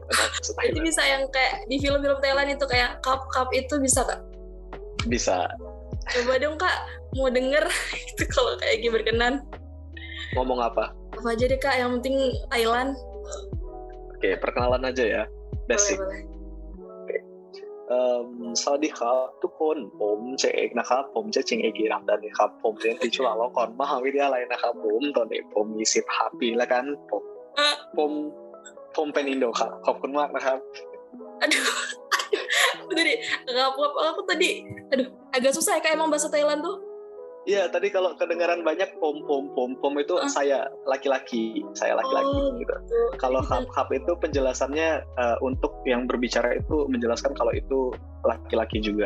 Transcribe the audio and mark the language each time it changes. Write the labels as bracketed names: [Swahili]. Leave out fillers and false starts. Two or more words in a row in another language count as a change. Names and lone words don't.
[Indonesian] jadi bisa yang kayak di film-film Thailand itu kayak cup itu bisa Kak? Bisa. Coba dong Kak, mau denger itu kalau kayak gitu berkenan. Ngomong apa? Apa aja deh Kak, yang penting Thailand. Oke, perkenalan aja ya. Basic. Boleh. [Thai] สวัสดีครับทุกคนผมชื่อเอกนะครับผมชื่อจริงเอกรัมดันครับผมเรียนที่จุฬาลงกรณ์มหาวิทยาลัยนะครับผมตอนนี้ผมมี15 ปีแล้วกันผมเป็นอินโดครับขอบคุณมากนะครับ [Indonesian] Aku tadi agak susah ya Kak emang bahasa Thailand tuh. Iya, tadi kalau kedengaran banyak pom itu saya laki-laki gitu. Kalau hap itu penjelasannya untuk yang berbicara itu menjelaskan kalau itu laki-laki juga.